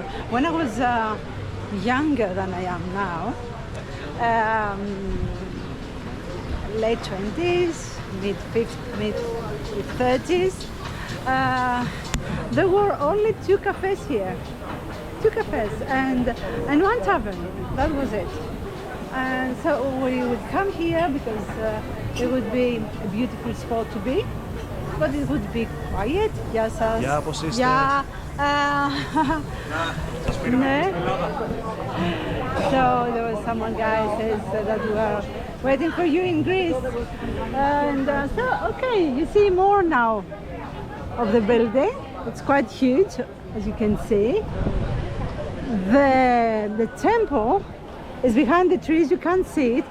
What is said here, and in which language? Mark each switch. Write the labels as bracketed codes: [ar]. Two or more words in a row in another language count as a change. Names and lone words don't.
[en] When I was younger than I am now, late 20s, mid 30s, There were only 2 cafes here. 2 cafes and 1 tavern. That was it. And so we would come here because it would be a beautiful spot to be. But it would be quiet. [el] Γεια σας. Γεια, πώς είστε? Γεια. Ναι. [en] So there was someone guy says that we were waiting for you in Greece. And so, okay, you see more now of the building. It's quite huge, as you can see. The temple is behind the trees, you can't see it.